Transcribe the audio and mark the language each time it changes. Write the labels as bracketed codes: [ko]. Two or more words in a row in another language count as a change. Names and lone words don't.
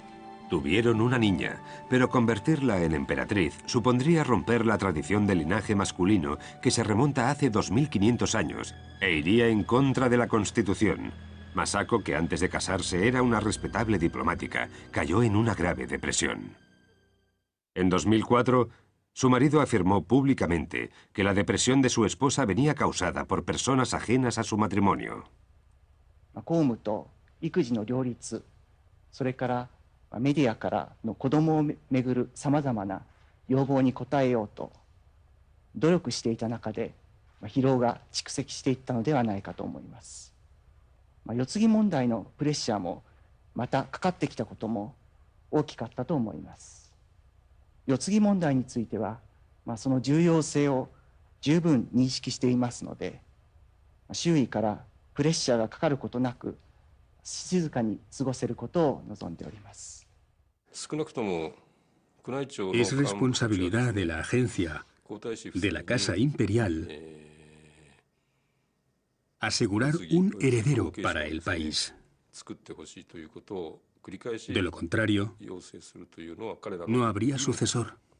[es] Tuvieron una niña, pero convertirla en emperatriz supondría romper la tradición del linaje masculino que se remonta hace 2500 años e iría en contra de la Constitución. Masako, que antes de casarse era una respetable diplomática, cayó en una grave depresión. En 2004, su marido afirmó públicamente que la depresión de su esposa venía causada por personas ajenas a su matrimonio. [ja] メディアからの子供をめぐるさまざまな要望に応えようと努力していた中で疲労が蓄積していったのではないかと思います。世継ぎ問題のプレッシャーもまたかかってきたことも大きかったと思います。世継ぎ問題についてはその重要性を十分認識していますので、周囲からプレッシャーがかかることなく静かに過ごせることを望んでおります。 [es] Es responsabilidad de la agencia de la Casa Imperial asegurar un heredero para el país. De lo contrario, no habría sucesor.